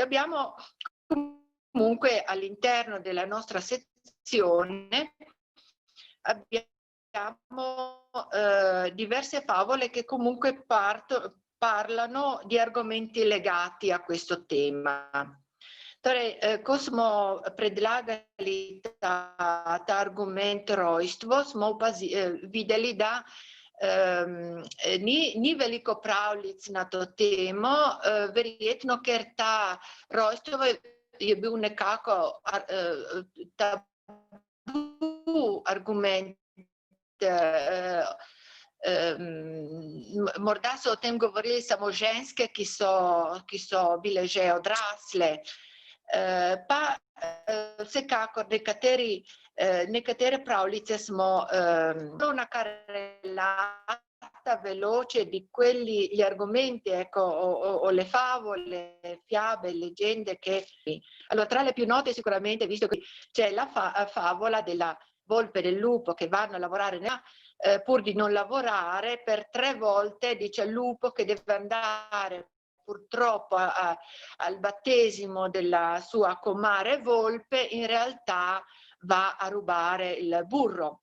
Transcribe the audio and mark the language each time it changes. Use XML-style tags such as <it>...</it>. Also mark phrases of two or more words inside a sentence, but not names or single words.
<it>Abbiamo comunque all'interno della nostra sezione abbiamo diverse favole che comunque parlano di argomenti legati a questo tema.</it> <sl>Torej, ko smo predlagali ta argument rojstvo, smo videli, da ni veliko pravljic na to temo, verjetno ker ta rojstvo je bil nekako tabu argument. Morda so o tem govorili samo ženske, ki so bile že odrasle, pa vsekakor nekatere pravljice smo</sl> <it>una carrellata veloce di gli argomenti, ecco, o le favole, fiabe, leggende che... Allora, tra le più note sicuramente, visto che c'è la favola della volpe e del lupo che vanno a lavorare pur di non lavorare, per 3 volte dice al lupo che deve andare purtroppo al battesimo della sua comare volpe, in realtà va a rubare il burro.</it>